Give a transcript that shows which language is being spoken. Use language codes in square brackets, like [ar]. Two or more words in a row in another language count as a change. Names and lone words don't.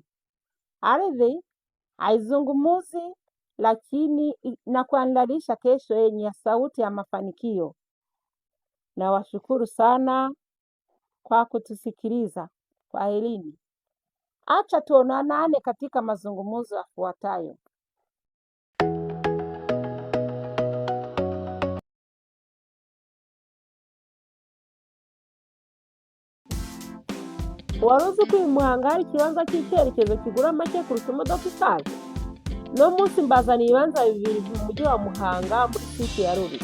[sw] Ardhi haizungumzi, lakini inakuandalisha kesho yenye sauti ya mafanikio. Nawashukuru sana kwa kutusikiliza. Kwaherini. Acha tuonane katika mazungumzo yafuatayo. [rw] Wari uzi ko uyu Muhanga hari ikibanza cy'icyerekezo kigura make kurusha imodoka isanzwe? No munsi mbazaniye ibibanza 2 mu mujyi wa Muhanga muri site ya Ruri.